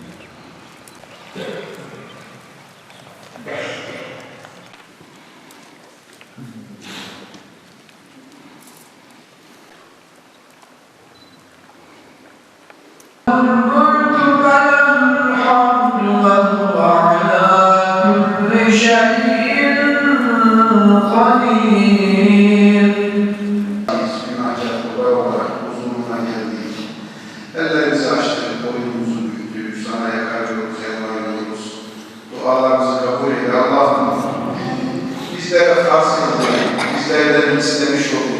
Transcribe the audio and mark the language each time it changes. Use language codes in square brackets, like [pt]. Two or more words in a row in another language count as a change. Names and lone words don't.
[ar] قلت فله الحمد وهو على كل شيء قدير. [tr] Günahkar kolay olarak huzuruna geldik. Ellerimizi açtık, boynumuzu büktük, sana yakarıyoruz, yalvarıyoruz. Dualarımızı kabul eyle Allah'ım. Bizlere farz kıldın, bizlerden istemiş oldun.